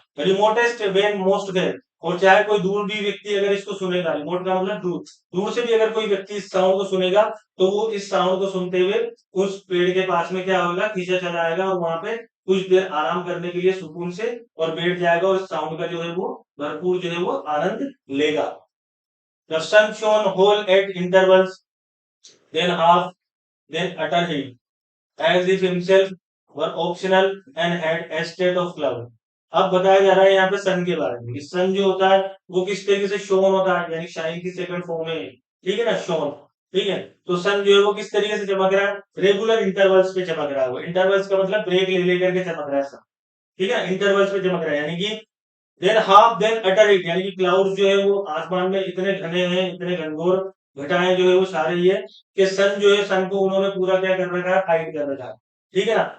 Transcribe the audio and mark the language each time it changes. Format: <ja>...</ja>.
<en>remotest when most well,</en> <hi>और चाहे कोई दूर भी व्यक्ति अगर इसको सुनेगा, रिमोट का मतलब दूर, दूर से भी अगर कोई व्यक्ति इस साउंड को सुनेगा तो वो इस साउंड को सुनते हुए उस पेड़ के पास में क्या होगा, खींचा चला आएगा और वहां पे कुछ देर आराम करने के लिए सुकून से और बैठ जाएगा और इस साउंड का जो है वो भरपूर जो है वो आनंद लेगा।</hi> <en>The sun shone whole at intervals, then half, then utterly, as if himself were optional and had a state of cloud।</en> <hi>अब बताया जा रहा है यहाँ पे सन के बारे में, सन जो होता है वो किस तरीके से शोन होता है, यानी शाइन की सेकंड फॉर्म में, ठीक है ना, शोन, ठीक है। तो सन जो है वो किस तरीके से चमक रहा है, रेगुलर इंटरवल्स पे चमक रहा है, वो इंटरवल्स का मतलब ब्रेक ले लेकर के चमक रहा है सन, ठीक है, इंटरवल्स पे चमक रहा है, यानी कि</hi> <en>then half then utter it,</en> <hi>यानी कि क्लाउड जो है वो आसमान में इतने घने हैं, इतने घनघोर घटाएं जो है वो छा रही है कि सन जो है, सन को उन्होंने पूरा क्या कर रखा है, हाइड कर रखा है, ठीक है ना।</hi>